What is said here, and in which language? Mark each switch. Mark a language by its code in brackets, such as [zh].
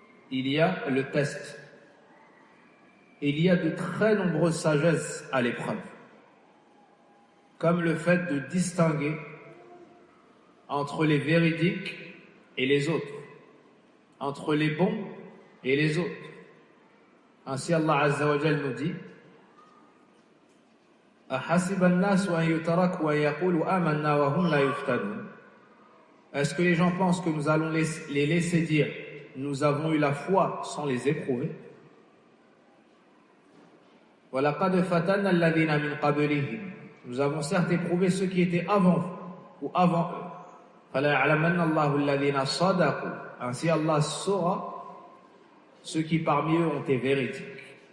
[fr] Il y a le test. Il y a de très nombreuses sagesses à l'épreuve, comme le fait de distinguer entre les véridiques et les autres, entre les bons et les autres. Ainsi Allah Azza wa Jal nous dit: [ar] أَحَسِبَ النَّاسُ أَن يُتَرَكُوا وَأَن يَقُولُوا آمَنَّا وَهُمْ لَا يُفْتَنُونَ. [fr] Est-ce que les gens pensent que nous allons les laisser dire nous avons eu la foi sans les éprouver? [ar] وَلَقَدْ فَتَنَّا الَّذِينَ مِنْ قَبْلِهِمْ, [fr] nous avons certes éprouvé ceux qui étaient avant vous ou avant eux. [ar] فَلَا يَعْلَمَنَّ اللَّهُ الَّذِينَ صَدَقُوا, [fr] ainsi Allah saura ceux qui parmi eux ont été véridiques.